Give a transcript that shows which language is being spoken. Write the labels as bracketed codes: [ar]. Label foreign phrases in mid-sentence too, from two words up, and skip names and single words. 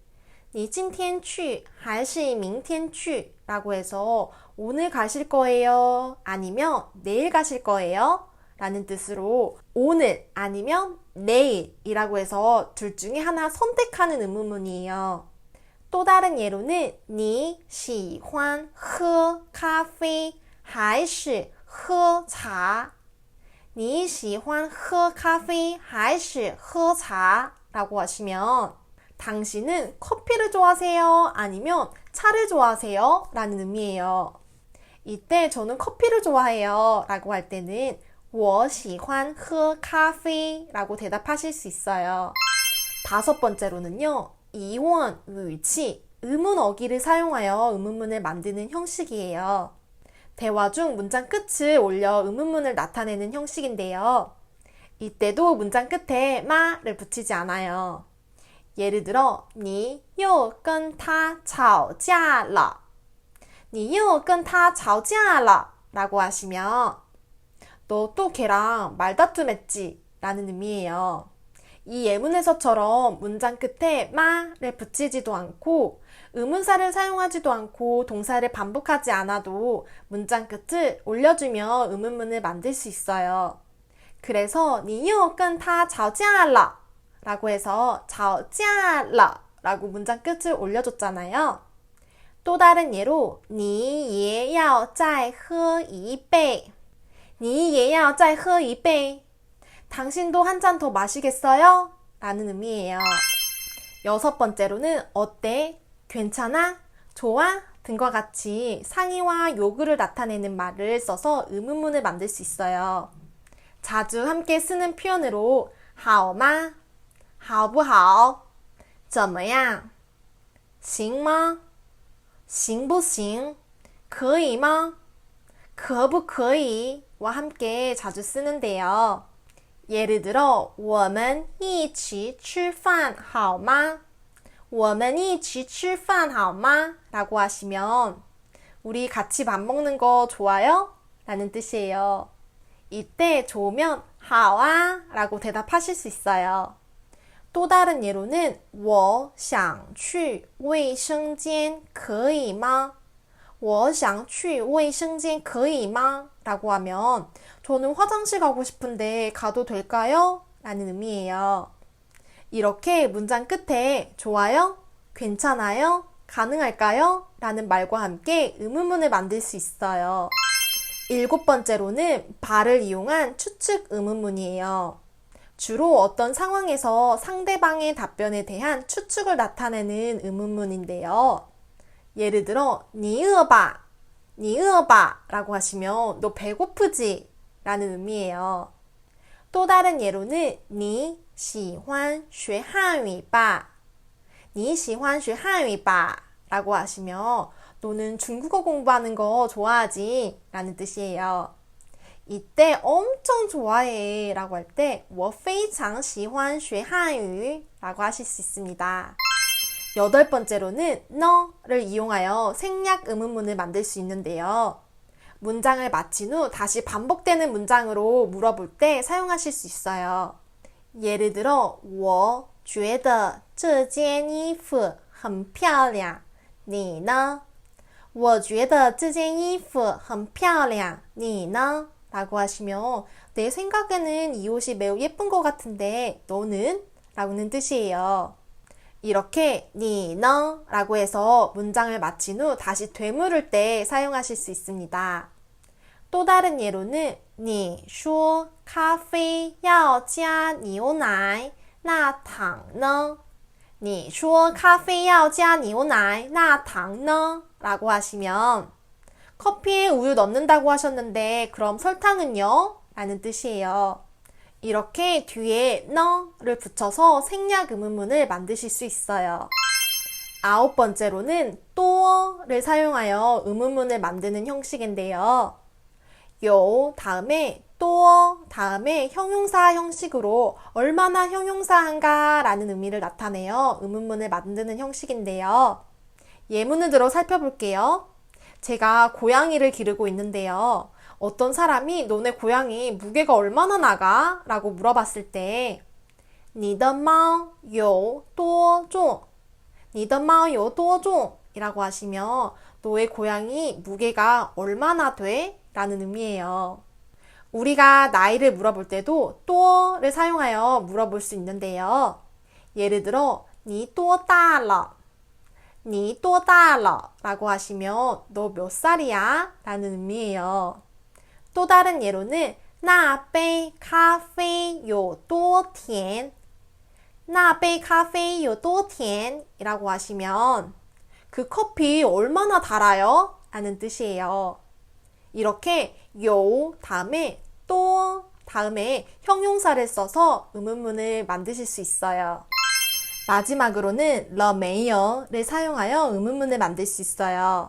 [zh] 你今天去还是明天去? [ko] 라고 해서 오늘 가실 거예요? 아니면 내일 가실 거예요? 라는 뜻으로 오늘 아니면 내일이라고 해서 둘 중에 하나 선택하는 의문문이에요. 또 다른 예로는 [zh] 你喜欢喝咖啡还是喝茶? 你喜欢喝咖啡还是喝茶? [ko] 라고 하시면 당신은 커피를 좋아하세요? 아니면 차를 좋아하세요? 라는 의미예요. 이때 저는 커피를 좋아해요 라고 할 때는 [zh] 我喜欢喝咖啡 [ko] 라고 대답하실 수 있어요. 다섯 번째로는요. 이원, 의치, 의문 어기를 사용하여 의문문을 만드는 형식이에요. 대화 중 문장 끝을 올려 의문문을 나타내는 형식인데요. 이때도 문장 끝에 마를 붙이지 않아요. 예를 들어 [zh] 你又跟他吵架了? 你又跟他吵架了? [ko] 라고 하시면 너 또 걔랑 말다툼했지? 라는 의미예요. 이 예문에서처럼 문장 끝에 마를 붙이지도 않고 의문사를 사용하지도 않고 동사를 반복하지 않아도 문장 끝을 올려주며 의문문을 만들 수 있어요. 그래서 [zh] 你又跟他吵架了 [ko] 라고 해서 [zh] 吵架了 [ko] 라고 문장 끝을 올려줬잖아요. [zh] 또 다른 예로 你也要再喝一杯你也要再喝一杯 [ko] 당신도 한 잔 더 마시겠어요? 라는 의미예요. 여섯 번째로는 어때? 괜찮아? 좋아? 등과 같이 상의와 요구를 나타내는 말을 써서 의문문을 만들 수 있어요. 자주 함께 쓰는 표현으로 [zh] 好吗? 好不好?怎么样? 行吗?行不行? 可以吗?可不可以? [ko] 와 함께 자주 쓰는데요. 예를 들어 [zh] 我们一起吃饭好吗? 我们一起吃饭好吗? [ko] 라고 하시면 우리 같이 밥 먹는 거 좋아요? 라는 뜻이에요. 이때 좋으면 [zh] 好啊 [ko] 라고 대답하실 수 있어요. 또 다른 예로는 [zh] 我想去卫生间可以吗? 我想去卫生间可以吗? [ko] 라고 하면 저는 화장실 가고 싶은데 가도 될까요? 라는 의미예요. 이렇게 문장 끝에 좋아요? 괜찮아요? 가능할까요? 라는 말과 함께 의문문을 만들 수 있어요. 일곱 번째로는 발을 이용한 추측 의문문이에요. 주로 어떤 상황에서 상대방의 답변에 대한 추측을 나타내는 의문문인데요. 예를 들어 [zh] 你饿吧?你饿吧? [ko] 라고 하시면 너 배고프지? 라는 의미예요. 또 다른 예로는 [zh] 你喜欢学汉语吧? 你喜欢学汉语吧? [ko] 라고 하시면 너는 중국어 공부하는 거 좋아하지? 라는 뜻이에요. 이때 엄청 좋아해 라고 할 때 [zh] 我非常喜欢学汉语 [ko] 라고 하실 수 있습니다. 여덟 번째로는 너를 이용하여 생략 의문문을 만들 수 있는데요. 문장을 마친 후 다시 반복되는 문장으로 물어볼 때 사용하실 수 있어요. 예를 들어 [zh] 我觉得这件衣服很漂亮你呢? 我觉得这件衣服很漂亮你呢? [ko] 라고 하시면 내 생각에는 이 옷이 매우 예쁜 것 같은데 너는? 라고는 뜻이에요. 이렇게 [zh] 你呢? [ko] 라고 해서 문장을 마친 후 다시 되물을 때 사용하실 수 있습니다. 또 다른 예로는 [zh] 你说咖啡要加牛奶那糖呢? 你说咖啡要加牛奶那糖呢? [ko] 라고 하시면 커피에 우유 넣는다고 하셨는데 그럼 설탕은요? 라는 뜻이에요. 이렇게 뒤에 너를 붙여서 생략 의문문을 만드실 수 있어요. 아홉 번째로는 또를 사용하여 의문문을 만드는 형식인데요. 요 다음에 또 다음에 형용사 형식으로 얼마나 형용사한가 라는 의미를 나타내어 의문문을 만드는 형식인데요. 예문을 들어 살펴볼게요. 제가 고양이를 기르고 있는데요. 어떤 사람이 너네 고양이 무게가 얼마나 나가? 라고 물어봤을 때 [zh] 你的猫有多重? 你的猫有多重? [ko] 이라고 하시면 너의 고양이 무게가 얼마나 돼? 라는 의미예요. 우리가 나이를 물어볼 때도 또를 사용하여 물어볼 수 있는데요. 예를 들어 [zh] 你多大了?你多大了? [ko] 라고 하시면 너 몇 살이야? 라는 의미예요. 또 다른 예로는 [zh] 那杯咖啡有多甜? 那杯咖啡有多甜? [ko] 이라고 하시면 그 커피 얼마나 달아요? 라는 뜻이에요. 이렇게 요 다음에 또 다음에 형용사를 써서 의문문을 만드실 수 있어요. 마지막으로는 [zh] 了没有 [ko] 를 사용하여 의문문을 만들 수 있어요.